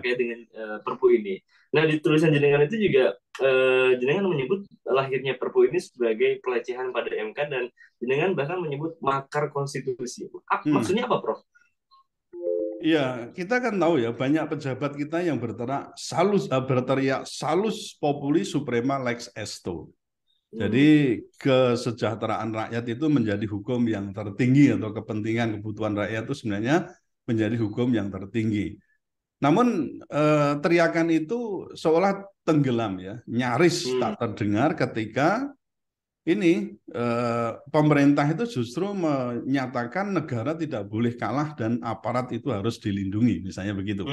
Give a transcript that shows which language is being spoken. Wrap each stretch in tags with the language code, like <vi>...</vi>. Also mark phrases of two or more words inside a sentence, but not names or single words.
<id>terkait dengan Perpu ini. Nah, di tulisan jenengan itu juga jenengan menyebut lahirnya Perpu ini sebagai pelecehan pada MK dan jenengan bahkan menyebut makar konstitusi. Maksudnya apa, Prof? Iya, kita kan tahu ya banyak pejabat kita yang berteriak</id> <la>salus populi suprema lex esto.</la> <id>Jadi kesejahteraan rakyat itu menjadi hukum yang tertinggi atau kepentingan kebutuhan rakyat itu sebenarnya menjadi hukum yang tertinggi. Namun teriakan itu seolah tenggelam ya, nyaris tak terdengar ketika ini pemerintah itu justru menyatakan negara tidak boleh kalah dan aparat itu harus dilindungi, misalnya begitu.</id>